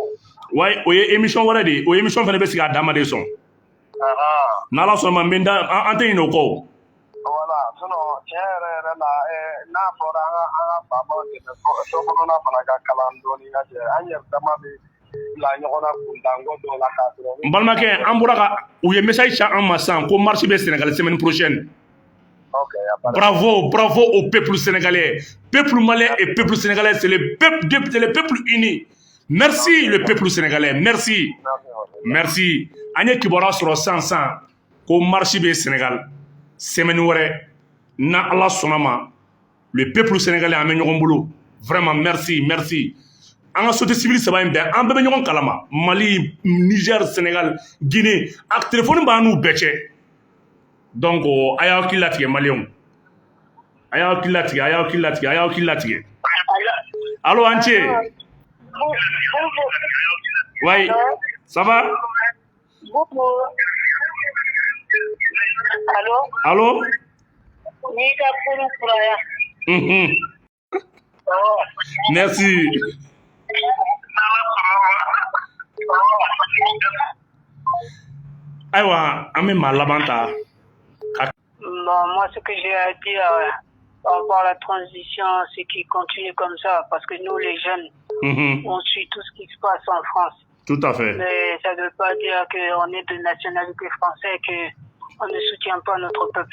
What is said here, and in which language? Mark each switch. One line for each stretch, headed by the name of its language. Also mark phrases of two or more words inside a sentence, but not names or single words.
Bambara: wa o ye émission wɛrɛ de ye o émission fana bɛ sigi a dama de sɔn n'ala sɔnna n bɛ an tɛ ɲinɛ o kɔ voilà sinon tiɲɛ yɛrɛ la n'a fɔra an ka faamaw dɛmɛ so kɔnɔna fana ka kalan dɔɔni ka jɛ an yɛrɛ dama bɛ bila ɲɔgɔn na kuntanko dɔw la k'a sɔrɔ n balimakɛ an bɔra ka u ye message ci an ma sisan ko marche bɛ Sénégal
French: semaine prochaine bravo au peuple sénégalais peuple malien et peuple sénégalais c'est le peuple uni merci le peuple sénégalais merci
Bambara: an ye kibaruya sɔrɔ sisan ko marche bɛ Sénégal
French: semaine
Bambara: wɛrɛ na ala sɔnna ma
French: le peuple sénégalais
Bambara: an bɛ ɲɔgɔn bolo
French: vraiment merci
Bambara: an ka
French: société civile
Bambara: saba in bɛɛ an bɛɛ bɛ ɲɔgɔn kalama Mali Niger Sénégal Guinée a téléphone b'an n'u bɛɛ cɛ donc a y'aw hakili latigɛ maliyɛnw a y'aw hakili latigɛ allo an ce
French: oui ça va allo merci
Bambara: ayiwa an bɛ maa laban ta
French: moi, ce que j'ai à dire par rapport à la transition, c'est qu'il continue comme ça, parce que nous, les jeunes, on suit tout ce qui se passe en France. Tout à fait. Mais ça ne veut pas dire qu'on est de nationalité française, qu'on ne soutient pas notre peuple.